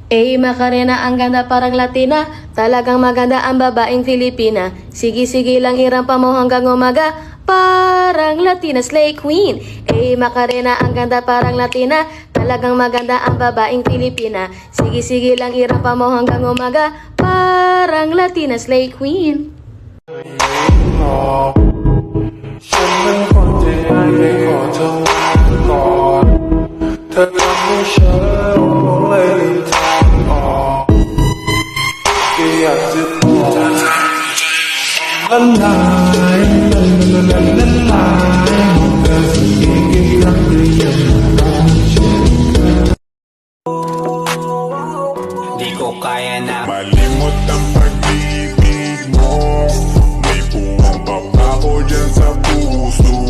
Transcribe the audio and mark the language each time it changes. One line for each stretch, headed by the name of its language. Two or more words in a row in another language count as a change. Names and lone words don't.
Filipino: Macarena, ang ganda parang Latina. Talagang maganda ang babaeng Filipina. Sige-sige lang irampa mo hanggang umaga. Parang Latina
English: slay queen.
Filipino: Macarena, ang ganda parang Latina. Talagang maganda ang babaeng Filipina. Sige-sige lang irampa mo hanggang umaga. Parang Latina
English: slay queen.
Thai: ฉันเป็นคนที่ไม่ขอเธอไว้ก่อนเธอทำให้ฉันหลงเลยลืมทางออกแค่อยากจะบอกละลายละลายเธอสักทีกี่ครั้งหรือยังรักฉัน
Filipino: Di ko kaya na Malimot ang pag-ibig mo. May puwang pa ako dyan sa puso.